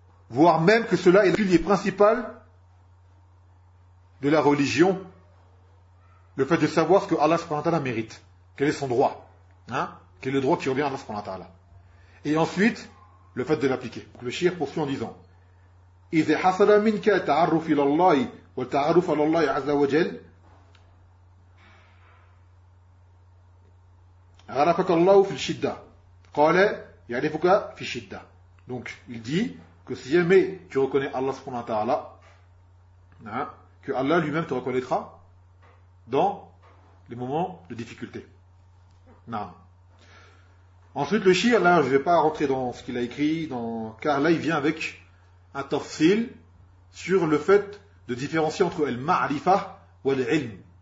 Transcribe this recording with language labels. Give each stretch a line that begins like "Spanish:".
French: Voire même que cela est le pilier principal de la religion, le fait de savoir ce que Allah subhanahu wa ta'ala mérite, quel est son droit, hein, quel est le droit qui revient à Allah subhanahu wa ta'ala. Et ensuite, le fait de l'appliquer. Le shir poursuit en disant
Arabic: إِذَا حَصَلَ مِنْكَ تَعَرُّفِ إِلَى اللَّهِ وَالتَّعَرُّفَ عَلَى اللَّهِ عَزَّ وَجَلَّ عرفك الله في الشدة قال يعرفك في الشدة.
French: Donc il dit que si jamais tu reconnais Allah subhanahu wa ta'ala, hein, que Allah lui-même te reconnaîtra dans les moments de difficulté. Non. Ensuite le shir, là je ne vais pas rentrer dans ce qu'il a écrit dans, car là il vient avec un tafsil sur le fait de différencier entre el ma'rifa ou el ilm.